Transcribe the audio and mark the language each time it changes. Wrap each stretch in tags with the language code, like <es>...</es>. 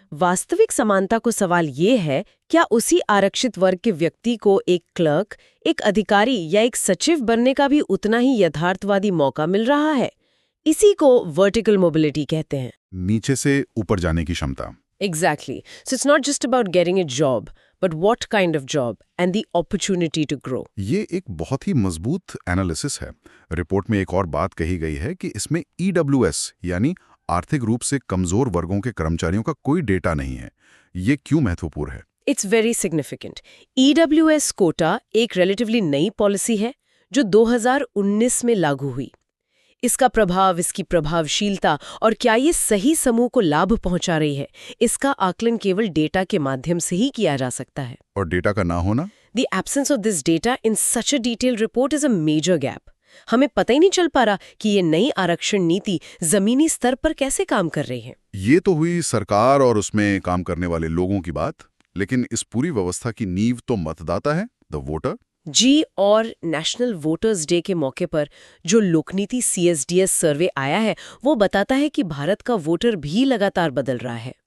<hi>वास्तविक समानता को सवाल ये है, क्या उसी आरक्षित वर्ग के व्यक्ति को एक क्लर्क, एक अधिकारी या एक सचिव बनने का भी उतना ही यथार्थवादी मौका मिल रहा है? इसी को वर्टिकल मोबिलिटी कहते हैं। नीचे से ऊपर जाने की क्षमता।</hi> <en>Exactly. So it's not just about getting a job, but what kind of job and the opportunity to grow.</en> <hi>ये एक बहुत ही मजबूत एनालिसिस है। रिपोर्ट में एक और बात कही गई है कि इसमें EWS यानी आर्थिक रूप से कमजोर वर्गों के कर्मचारियों का कोई डेटा नहीं है। ये क्यों महत्वपूर्ण है?</hi> <en>It's very significant.</en> <hi>EWS Kota एक relatively नई पॉलिसी है जो 2019 में लागू हुई। इसका प्रभाव, इसकी प्रभावशीलता और क्या ये सही समूह को लाभ पहुंचा रही है, इसका आकलन केवल डेटा के माध्यम से ही किया जा सकता है। और डेटा का ना होना?</hi> <en>The absence of this data in such a detailed report is a major gap.</en> <hi>हमें पता ही नहीं चल पा रहा कि ये नई आरक्षण नीति जमीनी स्तर पर कैसे काम कर रही है। ये तो हुई सरकार और उसमें काम करने वाले लोगों की बात, लेकिन इस पूरी व्यवस्था की नींव तो मतदाता है,</hi> <en>The voter.</en> <hi>जी, और नेशनल वोटर्स डे के मौके पर जो लोकनीति CSDS सर्वे आया है, वो बताता है कि भारत का वोटर भी लगातार बदल रहा है।</hi>